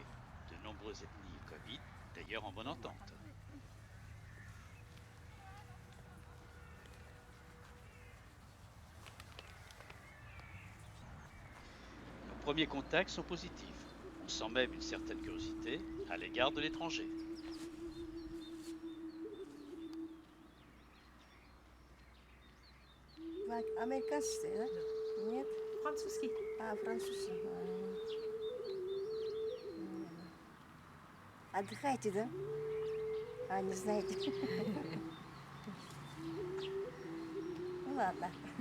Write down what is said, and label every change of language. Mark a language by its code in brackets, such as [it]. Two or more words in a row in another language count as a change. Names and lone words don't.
[fr] De nombreuses ethnies y cohabitent, d'ailleurs en bonne entente. Nos premiers contacts sont positifs. On sent même une certaine curiosité à l'égard de l'étranger. [ru] Американский, да? Нет? Французский. Французский. Отдыхаете, да? Не знаете. Ну ладно.